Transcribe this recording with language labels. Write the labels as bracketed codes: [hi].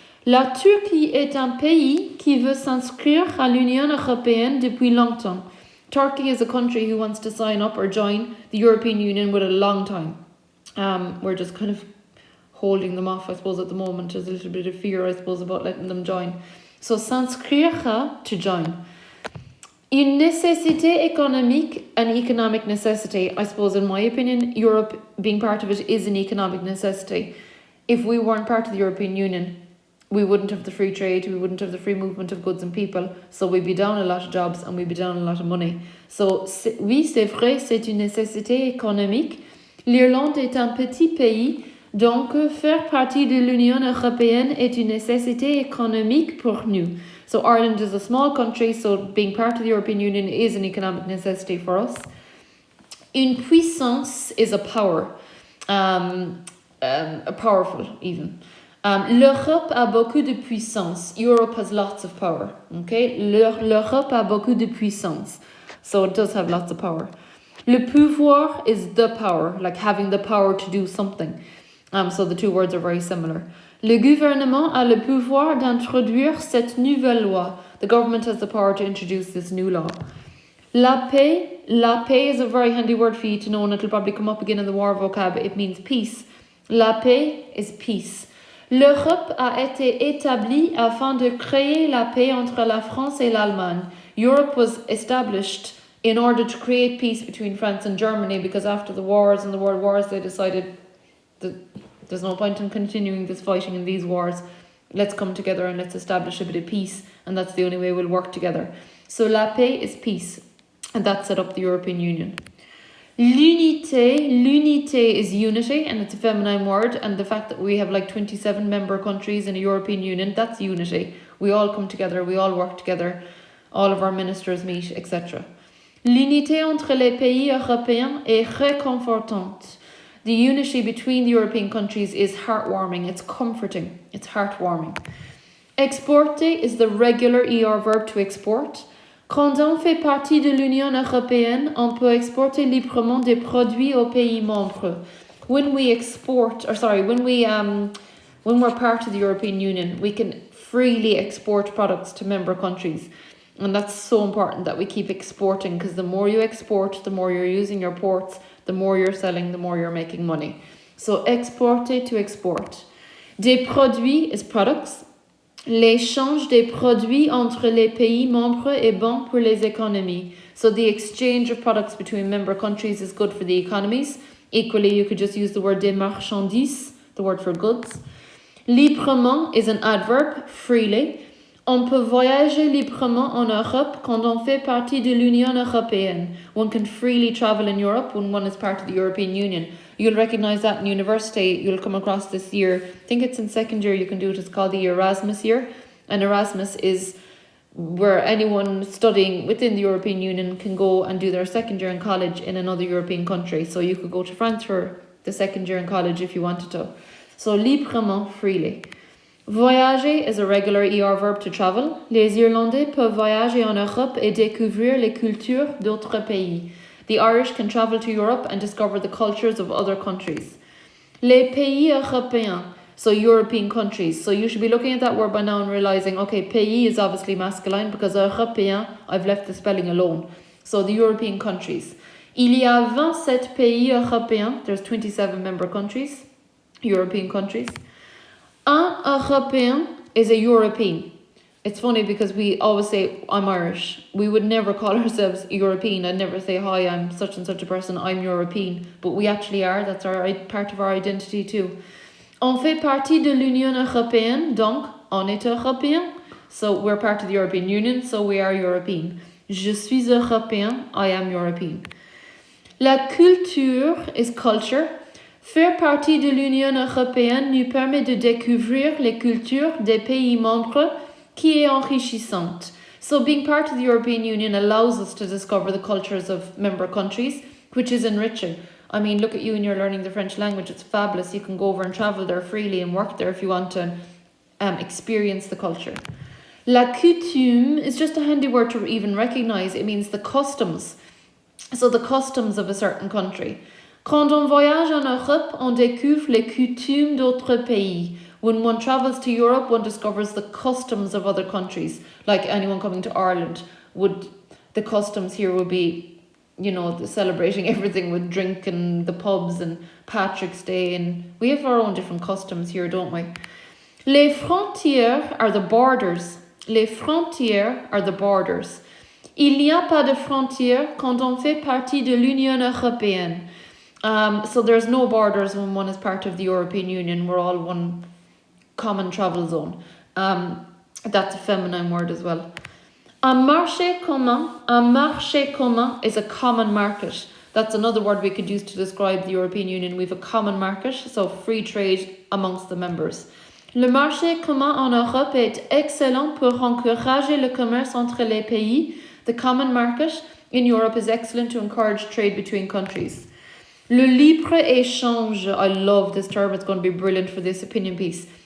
[fr] La Turquie est un pays qui veut s'inscrire à l'Union européenne depuis longtemps. [en] Turkey is a country who wants to sign up or join the European Union with a long time. We're just kind of holding them off, I suppose, at the moment. There's a little bit of fear, I suppose, about letting them join. So s'inscrire, to join. [fr] Une nécessité économique, [en] an economic necessity. I suppose, in my opinion, Europe being part of it is an economic necessity. If we weren't part of the European Union, we wouldn't have the free trade, we wouldn't have the free movement of goods and people, so we'd be down a lot of jobs and we'd be down a lot of money. [fr] So, oui, c'est vrai, c'est une nécessité économique. L'Irlande est un petit pays, donc faire partie de l'Union européenne est une nécessité économique pour nous. [en] So Ireland is a small country, so being part of the European Union is an economic necessity for us. [fr] Une puissance [en] is a power, a powerful even. [fr] L'Europe a beaucoup de puissance. [en] Europe has lots of power. [fr] Okay, l'Europe a beaucoup de puissance. [en] So it does have lots of power. [fr] Le pouvoir [en] is the power, like having the power to do something. So the two words are very similar. [fr] Le gouvernement a le pouvoir d'introduire cette nouvelle loi. [en] The government has the power to introduce this new law. [fr] La paix [en] is a very handy word for you to know, and it'll probably come up again in the war vocab. It means peace. [fr] La paix [en] is peace. [fr] L'Europe a été établie afin de créer la paix entre la France et l'Allemagne. [en] Europe was established in order to create peace between France and Germany, because after the wars and the world wars, they decided that there's no point in continuing this fighting in these wars. Let's come together and let's establish a bit of peace, and that's the only way we'll work together. So [fr] la paix [en] is peace, and that set up the European Union. [fr] L'unité [en] is unity, and it's a feminine word, and the fact that we have like 27 member countries in a European Union, that's unity. We all come together, we all work together, all of our ministers meet, etc. [fr] L'unité entre les pays européens est réconfortante. [en] The unity between the European countries is heartwarming, it's comforting, it's heartwarming. Exporter is the regular ER verb to export. [fr] Quand on fait partie de l'Union européenne, on peut exporter librement des produits aux pays membres. [en] When we're part of the European Union, we can freely export products to member countries. And that's so important that we keep exporting, because the more you export, the more you're using your ports, the more you're selling, the more you're making money. So exporter to export. [fr] Des produits [en] is products. [fr] L'échange des produits entre les pays membres est bon pour les économies. [en] So the exchange of products between member countries is good for the economies. Equally, you could just use the word [fr] des marchandises, [en] the word for goods. Librement is an adverb, freely. [fr] On peut voyager librement en Europe quand on fait partie de l'Union européenne. [en] One can freely travel in Europe when one is part of the European Union. You'll recognise that in university. You'll come across this year. I think it's in second year you can do it. It's called the Erasmus year. And Erasmus is where anyone studying within the European Union can go and do their second year in college in another European country. So you could go to France for the second year in college if you wanted to. So librement, freely. Voyager is a regular ER verb to travel. [fr] Les Irlandais peuvent voyager en Europe et découvrir les cultures d'autres pays. [en] The Irish can travel to Europe and discover the cultures of other countries. [fr] Les pays européens, [en] so European countries. So you should be looking at that word by now and realising, okay, pays is obviously masculine because européen, I've left the spelling alone. So the European countries. [fr] Il y a 27 pays européens. [en] There's 27 member countries, European countries. Un Européen is a European. It's funny because we always say, I'm Irish. We would never call ourselves European. I'd never say, hi, I'm such and such a person, I'm European. But we actually are. That's part of our identity too. [fr] On fait partie de l'Union européenne, donc on est européen. [en] So we're part of the European Union, so we are European. [fr] Je suis européen, [en] I am European. [fr] La culture [en] is culture. [fr] Faire partie de l'Union européenne nous permet de découvrir les cultures des pays membres, qui est enrichissante. [en] So being part of the European Union allows us to discover the cultures of member countries, which is enriching. I mean, look at you and you're learning the French language. It's fabulous. You can go over and travel there freely and work there if you want to experience the culture. [fr] La coutume [en] is just a handy word to even recognise. It means the customs. So the customs of a certain country. [fr] Quand on voyage en Europe, on découvre les coutumes d'autres pays. [en] When one travels to Europe, one discovers the customs of other countries. Like anyone coming to Ireland, the customs here would be, celebrating everything with drink and the pubs and Patrick's Day, and we have our own different customs here, don't we? [fr] Les frontières [en] are the borders. Les frontières are the borders. [fr] Il n'y a pas de frontières quand on fait partie de l'Union européenne. [en] So there's no borders when one is part of the European Union. We're all one common travel zone. That's a feminine word as well. [fr] Un marché commun [en] is a common market. That's another word we could use to describe the European Union. We have a common market, so free trade amongst the members. [fr] Le marché commun en Europe est excellent pour encourager le commerce entre les pays. [en] The common market in Europe is excellent to encourage trade between countries. [fr] Le libre-échange, [en] I love this term, it's going to be brilliant for this opinion piece.